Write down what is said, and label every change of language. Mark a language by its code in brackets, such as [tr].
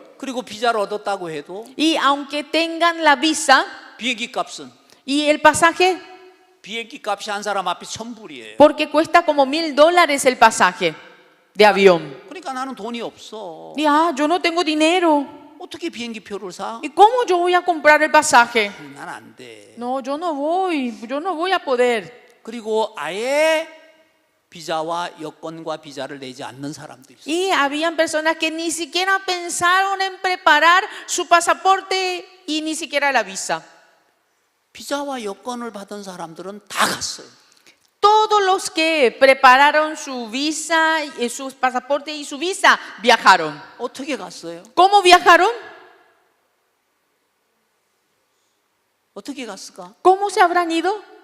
[ko] 그리고 비자를 얻었다고 해도 [es] Y aunque tengan la visa [ko] 비행기 값은 [es] y el pasaje, [ko] 비행기 값이 한 사람 앞에 1,000불이에요. [es] porque cuesta como $1,000 el pasaje de avión. [ko] 그러니까 나는 돈이 없어. [es] Y yo no tengo dinero. [ko] 어떻게 비행기 표를 사? [es] ¿Y cómo yo voy a comprar el pasaje? [ko] 난 안 돼. [es] No, yo no voy a poder. [ko] 그리고 아예 비자와 여권과 비자를 내지 않는 사람도 있어요. [es] Y habían personas que ni siquiera pensaron en preparar su pasaporte y ni siquiera la visa. [ko] 비자와 여권을 받은 사람들은 다 갔어요. [es] Todos los que prepararon su visa, su pasaporte y su visa viajaron. [ko] 어떻게 갔어요? [es] ¿Cómo viajaron? [ko] 어떻게 갔을까? [es] ¿Cómo se habrán ido?